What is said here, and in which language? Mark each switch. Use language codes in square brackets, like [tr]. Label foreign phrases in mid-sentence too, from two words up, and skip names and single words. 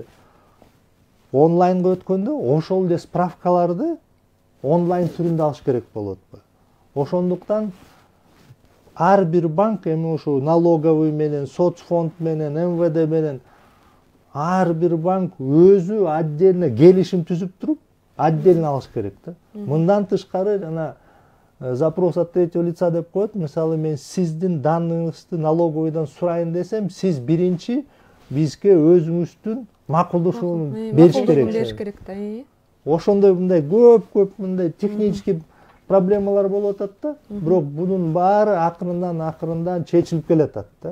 [ky] Онлайнга өткөндө ошол эле справкаларды онлайн түрүндө алыш керек болот. Ошондуктан ар бир банк эми ушул налоговый менен, соцфонд менен, МВД менен ар бир банк өзү отдельно келишим түзүп туруп, отдельно алыш керек да. Мындан тышкары жана [ru] запрос от третьего лица [ky] деп коет. Мисалы, мен сиздин данныйыңызды налоговыйдан сурайын десем, сиз биринчи бизге өзүңүздүн макулдашууну бериш керек да. Ошондой мындай көп мындай технический проблемалар болуп атат да. Бирок бунун баары акырындан чечилип келатат да.